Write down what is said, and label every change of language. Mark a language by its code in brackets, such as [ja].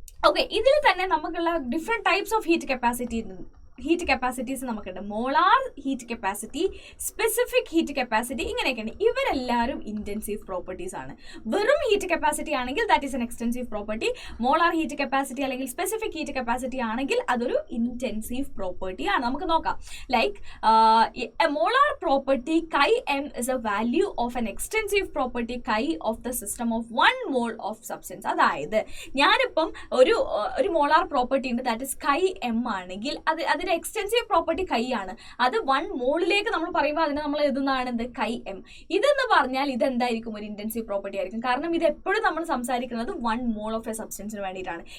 [ml] Okay, ഇതിൽ തന്നെ നമുക്കുള്ള different types of heat capacities നമുക്കുണ്ട്. Molar heat capacity, specific heat capacity, ഇങ്ങനെയൊക്കെയാണ്. ഇവരെല്ലാവരും ഇൻറ്റൻസീവ് പ്രോപ്പർട്ടീസ് ആണ്. വെറും ഹീറ്റ് കപ്പാസിറ്റി ആണെങ്കിൽ [en] That is an extensive property. [ml] Molar heat capacity അല്ലെങ്കിൽ സ്പെസിഫിക് ഹീറ്റ് കപ്പാസിറ്റി ആണെങ്കിൽ അതൊരു ഇൻറ്റൻസീവ് പ്രോപ്പർട്ടി ആണ്. നമുക്ക് നോക്കാം. [en] Like a molar property Chi_m is a value of an extensive property Chi of the system of 1 mole of substance. [ml] അതായത് ഞാനിപ്പം ഒരു molar property ഉണ്ട്, ദാറ്റ് ഇസ് Chi_m ആണെങ്കിൽ അതിന്റെ എക്സ്റ്റെൻസീവ് പ്രോപ്പർട്ടി Chi ആണ്. അത് 1 മോളിലേക്ക് നമ്മൾ പറയുമ്പോൾ അതിനെ നമ്മൾ എഴുതുന്നതാണ് എന്ത്, Chi_m. ഇതെന്ന് പറഞ്ഞാൽ ഇതെന്തായിരിക്കും, ഒരു ഇന്റൻസീവ് പ്രോപ്പർട്ടി ആയിരിക്കും. കാരണം ഇത് എപ്പോഴും നമ്മൾ സംസാരിക്കുന്നത് [en] 1 mole of a [ml] സബ്സ്റ്റൻസിന് വേണ്ടിയിട്ടാണ്.